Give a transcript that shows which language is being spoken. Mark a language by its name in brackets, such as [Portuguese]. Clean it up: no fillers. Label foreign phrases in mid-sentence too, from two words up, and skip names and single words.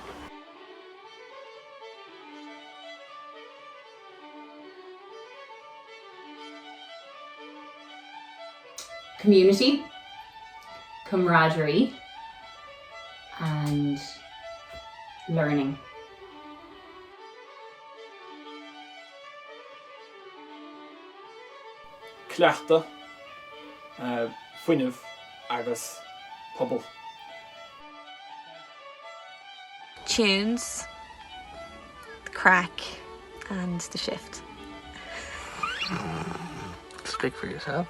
[English] Community, camaraderie, and learning. [Irish] Cleachta, Fuinneamh agus pobl. [English] Tunes, the crack, and the shift. Speak for yourself.